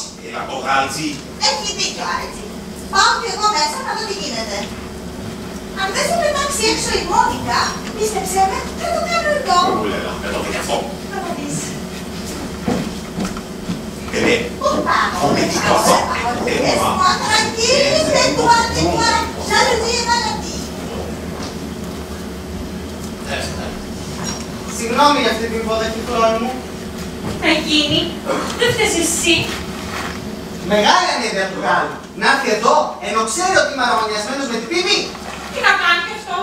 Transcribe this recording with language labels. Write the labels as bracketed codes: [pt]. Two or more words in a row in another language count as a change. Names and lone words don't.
[el] Έλα το γάλτσι. Έχει δίκιο, Άρετσι. Πάω κι εγώ μέσα να δω τι γίνεται. Αν δεν σε πετάξει έξω η Μόνικα, πίστεψέ με, θα το κάνω εγώ. Με το παιδί αυτό. Θα το δεις. Bebé. Πού πάμε, Come ti [fr] laisse-moi tranquille, tais-toi, tais-toi. Jalousie et maladie. [el] Συγγνώμη για αυτή την υποδοχή χρόνου μου. Να γίνει, δεν φταίς εσύ. Μεγάλη ανέδεια του Γάλλου. Να έρθει εδώ, ενώ ξέρει ότι είμαι αρμονιασμένος με την Πίπη. Τι να κάνει κι αυτός.